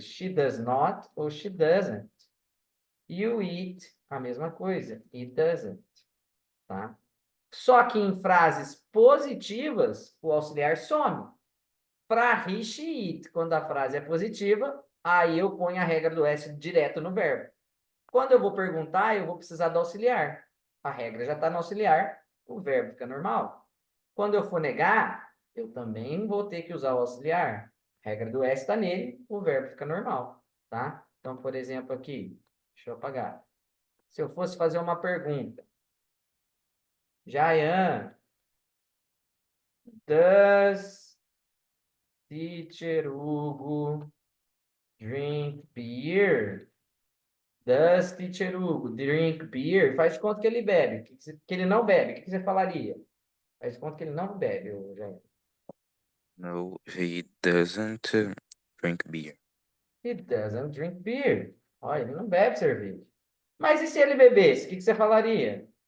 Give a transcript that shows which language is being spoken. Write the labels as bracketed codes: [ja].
[en] She does not [pt] ou [en] she doesn't. [pt] E o it, a mesma coisa. [en] It doesn't, [pt] tá? Só que em frases positivas, o auxiliar some. Para he, she, it, quando a frase é positiva, aí eu ponho a regra do S direto no verbo. Quando eu vou perguntar, eu vou precisar do auxiliar. A regra já está no auxiliar, o verbo fica normal. Quando eu for negar, eu também vou ter que usar o auxiliar. A regra do S está nele, o verbo fica normal, tá? Então, por exemplo, aqui, deixa eu apagar. Se eu fosse fazer uma pergunta, Jayan, [en] does teacher Hugo drink beer? Does teacher Hugo drink beer? [pt] Faz de conta que ele bebe, que ele não bebe. O que você falaria? Faz de conta que ele não bebe, Jayan. [en] No, he doesn't drink beer. He doesn't drink beer. [pt] Olha, ele não bebe cerveja. Mas e se ele bebesse? O que você falaria?